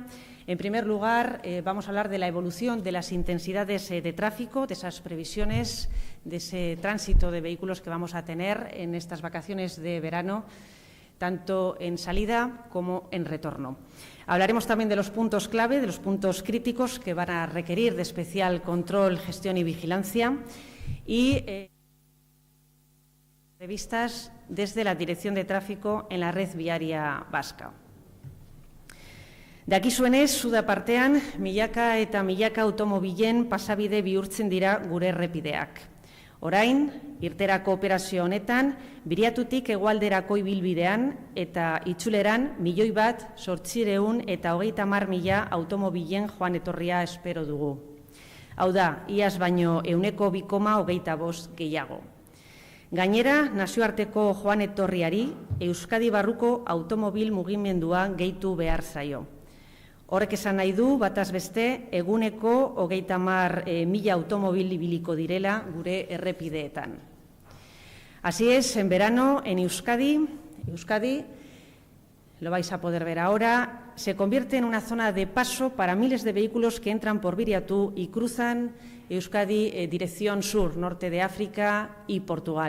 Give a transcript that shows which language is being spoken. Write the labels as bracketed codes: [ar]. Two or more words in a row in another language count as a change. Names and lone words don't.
[es] En primer lugar, vamos a hablar de la evolución de las intensidades de tráfico, de esas previsiones, de ese tránsito de vehículos que vamos a tener en estas vacaciones de verano, tanto en salida como en retorno. Hablaremos también de los puntos clave, de los puntos críticos que van a requerir de especial control, gestión y vigilancia y previstas desde la Dirección de Tráfico en la red viaria vasca. [eu] Dakizuenez, zuda partean, milaka eta milaka automobilen pasabide bihurtzen dira gure errepideak. Orain, irterako operazio honetan, Biriatutik hegoalderako ibilbidean eta itzuleran 1.830.000 automobilen joan etorria espero dugu. Hau da, iaz baino 2,25 gehiago. Gainera, nazioarteko joan etorriari Euskadi barruko automobil mugimendua gehitu behar zaio. Horrek esan nahi du, bataz beste, eguneko 30.000 automobil ibiliko direla gure errepideetan. [es] Así es, en verano, en Euskadi, lo vais a poder ver ahora, se convierte en una zona de paso para miles de vehículos que entran por Biriatu y cruzan Euskadi dirección sur, norte de África y Portugal.